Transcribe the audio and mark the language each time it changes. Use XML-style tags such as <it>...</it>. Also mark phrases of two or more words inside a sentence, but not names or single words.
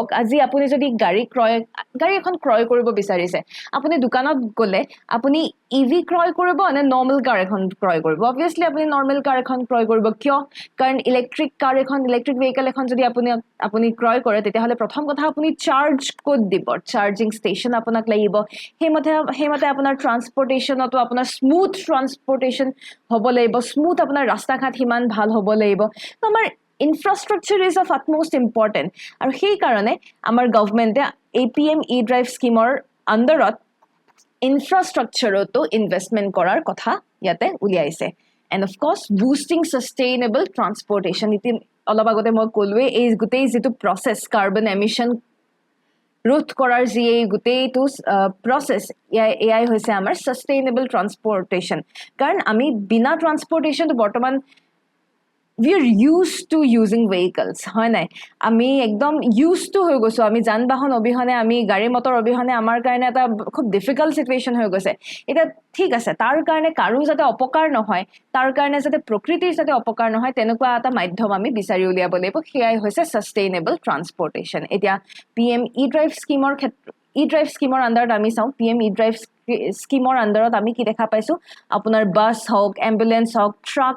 <as>আজি আপুনি যদি গাড়ী এখন ক্ৰয় কৰিব বিচাৰিছে আপুনি দোকানত গলে আপুনি ইভি ক্ৰয় কৰিব নে</as> <en>normal car</en> <as>এখন ক্ৰয় কৰিব obviously আপুনি</as> <en>normal car</en> <as>এখন ক্ৰয় কৰিব কিয় কাৰণ</as> <en>electric vehicle</en> <as>এখন যদি আপুনি ক্ৰয় কৰে তেতিয়াহলে প্ৰথম কথা আপুনি</as> <en>charge code</en> <as>দিব</as> <en>charging station</en> <as>আপোনাক লাগিব হেমতে আপোনাৰ ট্ৰান্সপোৰ্টেশনটো আপোনাৰ</as> <en>smooth transportation</en> <as>হ'ব লাগিব স্মুথ আপোনাৰ ৰাস্তা ঘাট হিমান ভাল হ'ব লাগিব আমাৰ</as> <en>infrastructure is of utmost important</en> <as>আৰু সেইকাৰণে আমাৰ গভৰ্ণমেণ্টে APM E-Drive স্কিমৰ আণ্ডাৰত ইনফ্ৰাষ্ট্ৰাকচাৰতো ইনভেষ্টমেণ্ট কৰাৰ কথা ইয়াতে উলিয়াইছে</as> <en>and of course boosting sustainable transportation</en> <as>এতিয়া অলপ আগতে মই ক'লোৱে এই গোটেই যিটো প্ৰচেছ</as> <en>carbon emission</en> <as>ৰোধ কৰাৰ যি এই গোটেইটো প্ৰচেছ এয়াই হৈছে আমাৰ</as> <en>sustainable transportation</en> <as>কাৰণ আমি বিনা ট্ৰান্সপৰ্টেশ্যনটো বৰ্তমান</as> <en>we are used to using</en> <as>vehicles হয় নাই আমি একদম</as> <en>used to</en> <as>হৈ গৈছো আমি যান বাহন অবিহনে আমি গাড়ী মটৰ অবিহনে আমাৰ কাৰণে এটা খুব</as> <en>difficult situation</en> <as>হৈ গৈছে এটা ঠিক আছে তাৰ কাৰণে কাৰো যাতে অপকাৰ নহয় তাৰ কাৰণে যাতে প্ৰকৃতিৰ যাতে অপকাৰ নহয় তেনেকুৱা এটা মাধ্যম আমি বিচাৰি উলিয়াব লাগিব সেয়াই হৈছে</as> <en>sustainable transportation</en> <as>এতিয়া PM E-Drive স্কিমৰ E-Drive স্কিমৰ আণ্ডাৰত আমি চাওঁ PM E-Drive স্কিমৰ আণ্ডাৰত আমি কি দেখা পাইছো আপোনাৰ বাছ হওক এম্বুলেন্স হওক ট্ৰাক</as>